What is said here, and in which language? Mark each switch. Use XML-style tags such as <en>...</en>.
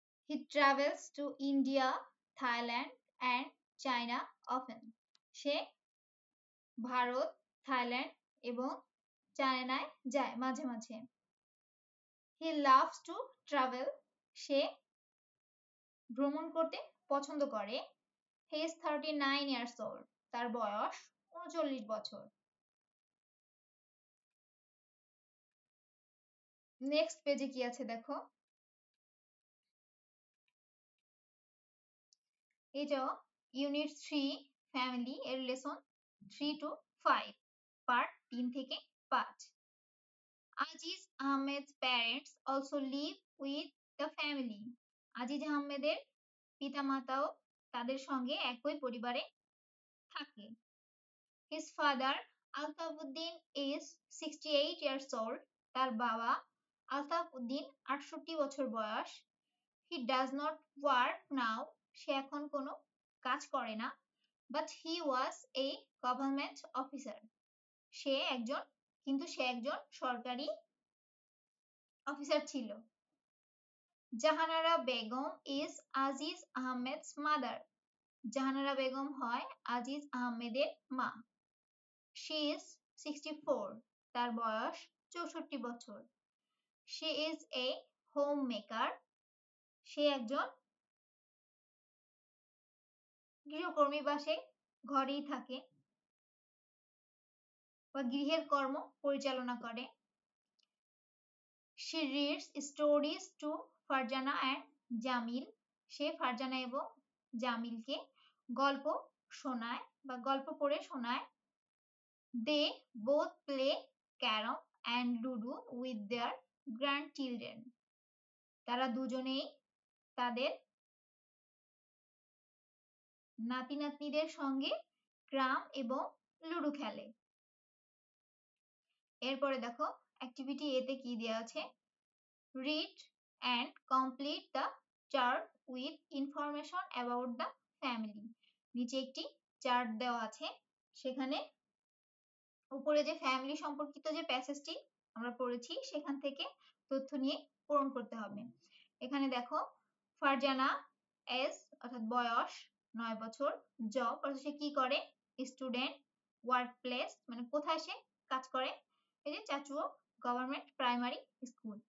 <en>He travels to India, Thailand and China often.</en> <bn>Say Bharat, Thailand এবং চায়নায় যায় মাঝে মাঝে।</bn> <en>He loves to travel.</en> <bn>সে ভ্রমণ করতে পছন্দ করে।</bn> <en>He is 39 years old.</en> <bn>তার বয়স 39 বছর। নেক্সট পেজে কি আছে দেখো। এটা ইউনিট 3 ফ্যামিলি এর লেসন 3 to 5 পার্ট 3 থেকে 5।</bn> <en>Aziz Ahmed's parents also live with the family.</en> <bn>Aziz আহমেদের পিতামাতাও তাদের সঙ্গে একই পরিবারে থাকে।</bn> <en>His father Altafuddin is 68 years old.</en> <bn>তার বাবা আলতাফউদ্দিন 68 বছর বয়স।</bn> <en>He does not work now.</en> <bn>সে এখন কোনো কাজ করে না।</bn> <en>But he was a government officer.</en> <bn>সে একজন সরকারি অফিসার ছিল।</bn> <en>Jahanara Begum is Aziz Ahmed's mother.</en> <bn>জাহানারা বেগম হয় আজিজ আহমেদের মা।</bn> <en>She is 64.</en> <bn>তার বয়স 64 বছর।</bn> <en>She is a homemaker.</en> <bn>সে একজন গৃহকর্মী বা সে ঘরেই থাকে বা গৃহের কর্ম পরিচালনা করে।</bn> <en>She reads stories to Farzana and Jamil.</en> <bn>সে ফারজানা এবং জামিলকে গল্প শোনায় বা গল্প পড়ে শোনায়।</bn> <en>They both play carom and ludo with their grandchildren.</en> <bn>তারা দুজনেই তাদের নাতি নাতনিদের সঙ্গে ক্রাম এবং লুডো খেলে। এরপরে দেখো অ্যাক্টিভিটি এতে কি দেওয়া আছে,</bn> <en>read and complete the chart with information about the family.</en> <bn>নিচে একটি চার্ট দেওয়া আছে, সেখানে উপরে যে ফ্যামিলি সম্পর্কিত যে প্যাসেজটি আমরা পড়েছি সেখান থেকে তথ্য নিয়ে পূরণ করতে হবে। এখানে দেখো ফারজানা এজ অর্থাৎ বয়স 9 বছর, জব অর্থাৎ সে কি করে, স্টুডেন্ট, ওয়ার্ক প্লেস মানে কোথায় সে কাজ করে, এই যে চাচুও গভর্নমেন্ট প্রাইমারি স্কুল।</bn>